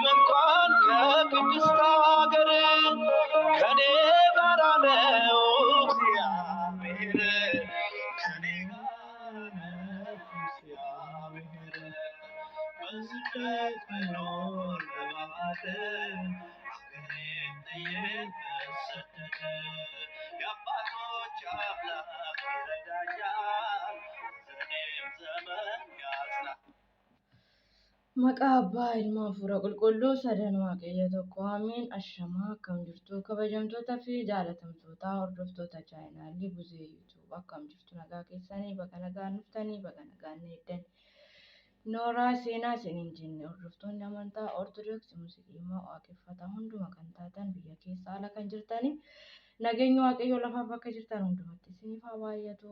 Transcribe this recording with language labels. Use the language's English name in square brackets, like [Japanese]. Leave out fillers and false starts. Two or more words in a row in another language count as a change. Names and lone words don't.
[Amharic] እንኳን ከቅድስት ሀገር ከኔ ጋር ነው እግዚአብሔር፣ ከኔ ጋር ነው እግዚአብሔር። በስደት ብኖር በባዕድ ሀገሬን ጥዬ ብሰደድ የአባቶች አምላክ ይረዳኛል፣ ሐዘኔም ዘመን ያጽናናኛል። [Oromo] Maqaa Abbaa Ilmaa Hafuura Qulqulluu Sadan Waaqayyo tokko Amiin. Ashamaa akkam jirtu kabajamtootaa fi jaalatamtoota hordoftoota chaayinaalii Buzee YouTube akkam jirtu nagaa keessanii bakka nagaan dhuftanii bakka nagaan eeddan nooraa seenaa isiniin jenne hordoftoonni amantaa Ortodoksii Musliimaa waaqeffataa hunduma kan taatan biyya keessa ala kan jirtanii nageenyi Waaqayyo lafaaf bakka jirtan hundumatti isiniif haa baay'atu.